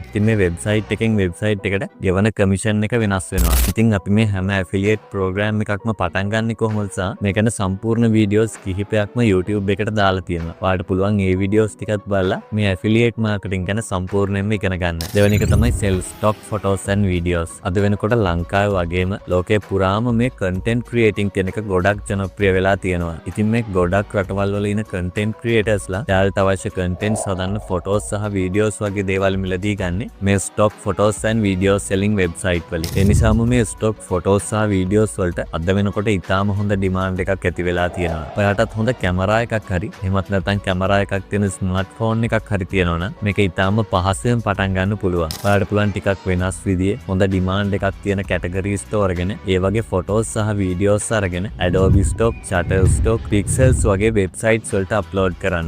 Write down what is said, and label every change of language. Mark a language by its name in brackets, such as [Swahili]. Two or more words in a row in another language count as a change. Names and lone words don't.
[Sinhala] ඉතින් මේ website එකෙන් website එකට ගෙවන කමිෂන් එක වෙනස් වෙනවා. ඉතින් අපි මේ හැම [English] affiliate program [Sinhala] එකක්ම පටන් ගන්න කොහොමද සා මේ ගැන සම්පූර්ණ වීඩියෝස් කිහිපයක්ම YouTube එකට දාලා තියෙනවා. ඔයාලට පුළුවන් මේ වීඩියෝස් ටිකත් බලලා මේ [English] affiliate marketing [Sinhala] ගැන සම්පූර්ණයෙන්ම ඉගෙන ගන්න. දෙවෙනි එක තමයි [English] self stock photos and videos. [Sinhala] අද වෙනකොට ලංකාවේ වගේම ලෝකේ පුරාම මේ [English] content creating [Sinhala] කියන එක ගොඩක් ජනප්‍රිය වෙලා තියෙනවා. ඉතින් මේ ගොඩක් රටවල් වල ඉන්න [English] content creatorsලා [Sinhala] එයාලට අවශ්‍ය contents හදන්න photos සහ videos වගේ දේවල් මිලදී ගන්නේ මේ [English] stock photos and videos selling website [Sinhala] වලින්. ඒ නිසාම මේ [English] stock photos [Sinhala] සහ videos වලට අද වෙනකොට ඉතාම හොඳ demand එකක් ඇති වෙලා තියෙනවා. ඔයාලටත් හොඳ කැමරා එකක් හරි එහෙමත් නැත්නම් කැමරා එකක් තියෙන smartphone එකක් හරි තියෙනවා නම් මේක ඉතාම පහසුවෙන් පටන් ගන්න පුළුවන්. ඔයාලට පුළුවන් ටිකක් වෙනස් විදිහේ හොඳ demand එකක් තියෙන categories තෝරගෙන ඒ වගේ photos සහ videos අරගෙන Adobe Stock, Shutterstock, Pixels වගේ websites වලට upload කරන්න.